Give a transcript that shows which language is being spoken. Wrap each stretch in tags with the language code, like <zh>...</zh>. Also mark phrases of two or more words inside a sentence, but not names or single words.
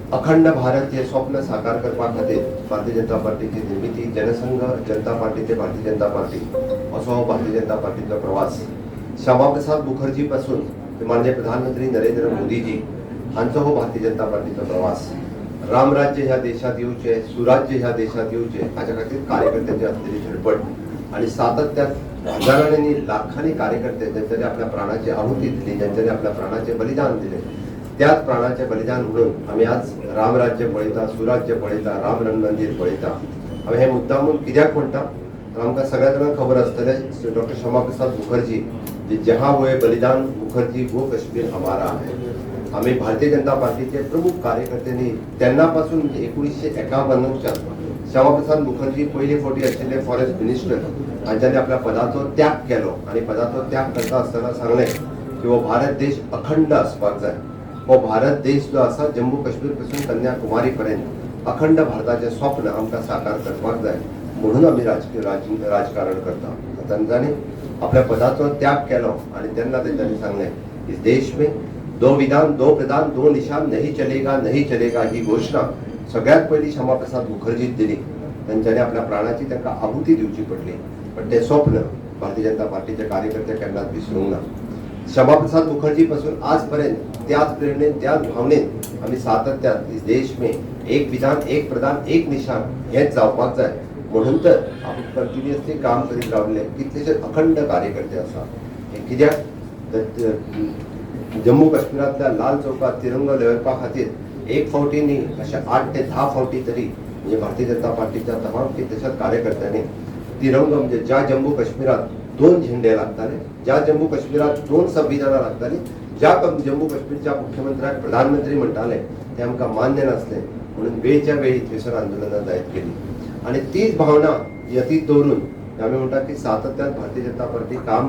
<kok>अखंड भारत हे स्वप्न साकार करपा खातीर भारतीय जनता पार्टीची निर्मिती जनसंघ जनता पार्टी ते भारतीय जनता पार्टी असो हो भारतीय जनता पार्टीचो प्रवास श्यामाप्रसाद मुखर्जी पासून ते माननीय प्रधानमंत्री नरेंद्र मोदीजी हांचो हो भारतीय जनता पार्टीचो प्रवास रामराज्य ह्या देशात येवचे सुराज्य ह्या देशात येवचे हाच्या खातीर कार्यकर्त्यांची असलेली धडपड आणि सातत्यात हजारांनी लाखांनी कार्यकर्ते ज्यांच्यानी आपल्या प्राणाची आहुती दिली ज्यांच्यानी आपल्या प्राणाचे बलिदान दिले त्याच प्राणाचे बलिदान म्हणून आम्ही आज रामराज्य पळयता सुराज्य पळयता राम मंदिर पळयता आम्ही हे मुद्दामून कित्याक म्हणटा तर आमकां सगळ्या जाणांक खबर आसतलें डॉक्टर श्यामाप्रसाद मुखर्जी जे</kok> <hi>जहाँ हुए बलिदान मुखर्जी वो कश्मीर हमारा है</hi> <kok>आम्ही भारतीय जनता पार्टीचे प्रमुख कार्यकर्त्यांनी तेन्नापासून 1951च्यान श्यामाप्रसाद मुखर्जी पयले फावटी आशिल्ले फॉरेस्ट मिनिस्टर हांच्यानी आपल्या पदाचो त्याग केलो आणि पदाचो त्याग करता आसतना सांगलें की हो भारत देश अखंड आसपाक जाय हो भारत देश जो आसा जम्मू काश्मीर पासून कन्याकुमारी पर्यंत अखंड भारताचे स्वप्न आमकां साकार करपाक जाय म्हणून आम्ही राजकारण करता तांच्यांनी आपल्या पदाचो त्याग केलो आणि तेन्ना तांच्यांनी सांगलें</kok> <hi>इस देश में दो विधान दो प्रधान दो निशान नहीं चलेगा</hi> <kok>ही घोषणा सगळ्यात पहिली श्यामाप्रसाद मुखर्जी दिली तांच्यांनी आपल्या प्राणाची तांकां आहुती दिवची पडली पण ते स्वप्न भारतीय जनता पार्टीचे कार्यकर्ते केन्नाच विसरूंक ना श्यामाप्रसाद मुखर्जी पासून आजपर्यंत त्याच प्रेरणेन त्याच भावनेन आम्ही सातत्यात</kok> <hi>इस देश में एक विधान एक प्रधान एक निशान</hi> <kok>हेच जावपाक जाय म्हणून तर आमी कंटिन्युअसली काम करीत रावले कितलेशे अखंड कार्यकर्ते आसा हे कित्याक जम्मू काश्मीरातल्या लाल चौकात तिरंगो लहरपा खातीर एक फावटी न्ही अशे 8 ते 10 फावटी तरी म्हणजे भारतीय जनता पार्टीच्या तमाम कितल्याशाच कार्यकर्त्यांनी तिरंगो म्हणजे ज्या जम्मू काश्मीरात 2 झेंडे लागताले ज्या जम्मू काश्मीरात 2 संविधानां लागताली ज्या जम्मू काश्मीरच्या मुख्यमंत्र्याक प्रधानमंत्री म्हणटाले ते आमकां मान्य नासले म्हणून वेळच्या वेळी थंयसर आंदोलनां जायत गेली आणि तीच भावना यतीत दवरून आमी म्हणटा की सातत्यान भारतीय जनता पार्टी काम</kok>